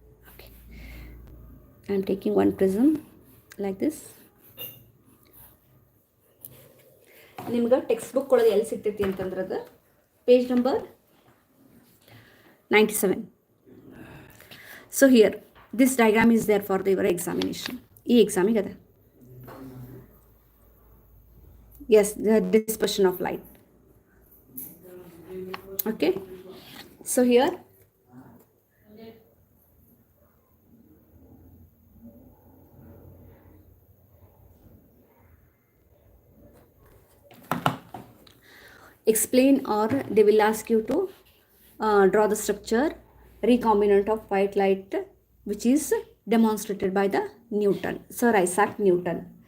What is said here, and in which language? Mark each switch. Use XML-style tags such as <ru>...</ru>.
<en>Okay. I am taking one prism like this.</en> <kn>ನಿಮ್ಗೆ text book ಒಳಗೆ ಎಲ್ಲಿ ಸಿಗ್ತೈತಿ ಅಂತಂದ್ರೆ ಅದು page number 97.</kn> <en>So here this diagram is there for your examination.</en> <kn>ಈ ಎಕ್ಸಾಮಿಗೆ ಅದ.</kn> <en>Yes, the dispersion of light. Okay. So here explain, or they will ask you to draw the structure recombinant of white light, which is demonstrated by the Newton, Sir Isaac Newton.</en>